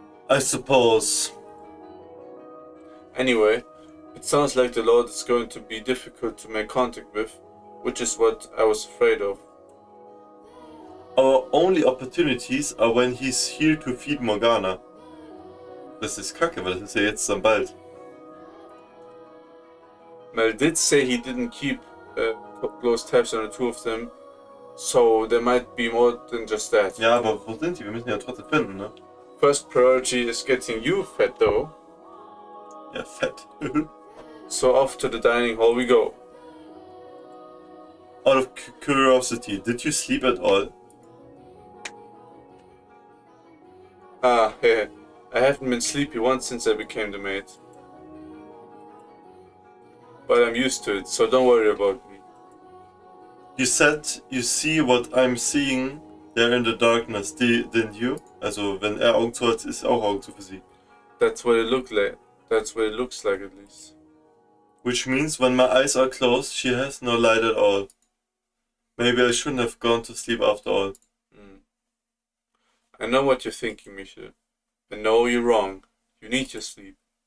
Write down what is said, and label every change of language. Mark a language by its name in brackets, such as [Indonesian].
[English] I suppose. Anyway, it sounds like the Lord is going to be difficult to make contact with, which is what I was afraid of. Our only opportunities are when he's here to feed Morgana. [German] Das ist kacke, weil das ist ja jetzt dann bald. [English] Mel did say he didn't keep close tabs on the two of them, so there might be more than just that. [German] Ja, aber wo sind die? Wir müssen die ja trotzdem finden, ne? [English] First priority is getting you fed though. [German] Ja, fett. [English] So off to the dining hall we go. Out of curiosity, did you sleep at all? Yeah. I haven't been sleepy once since I became the maid. But I'm used to it, so don't worry about me. You said you see what I'm seeing there in the darkness, didn't you? [German] Also, wenn Augen zu hat, ist auch Augen zu für sie. [English] That's what it looked like. That's what it looks like at least. Which means when my eyes are closed, she has no light at all. Maybe I shouldn't have gone to sleep after all. I know what you're thinking, Michel. I know you're wrong. You need your sleep.